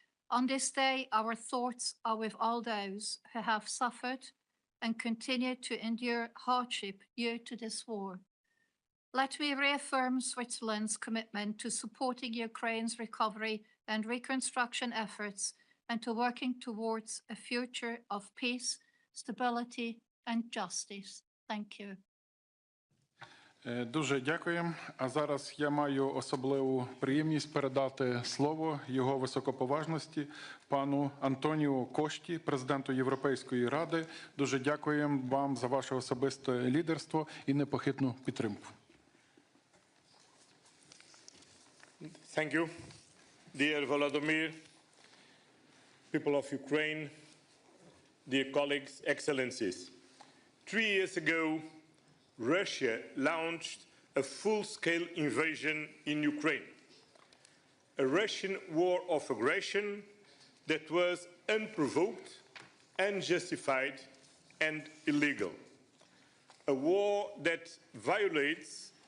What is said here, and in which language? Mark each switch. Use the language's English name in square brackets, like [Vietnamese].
[English] On this day, our thoughts are with all those who have suffered and continue to endure hardship due to this war. Let me reaffirm Switzerland's commitment to supporting Ukraine's recovery and reconstruction efforts and to working towards a future of peace, stability and justice. Thank you. [Ukrainian] Дуже дякуємо. А зараз я маю особливу приємність передати слово його високоповажності пану Антоніо Кошті, президенту Європейської ради. Дуже дякуємо вам за ваше особисте лідерство і непохитну підтримку. [English] Thank you, dear Volodymyr, people of Ukraine, dear colleagues, excellencies. 3 years ago, Russia launched a full-scale invasion in Ukraine, a Russian war of aggression that was unprovoked, unjustified, and illegal, a war that violates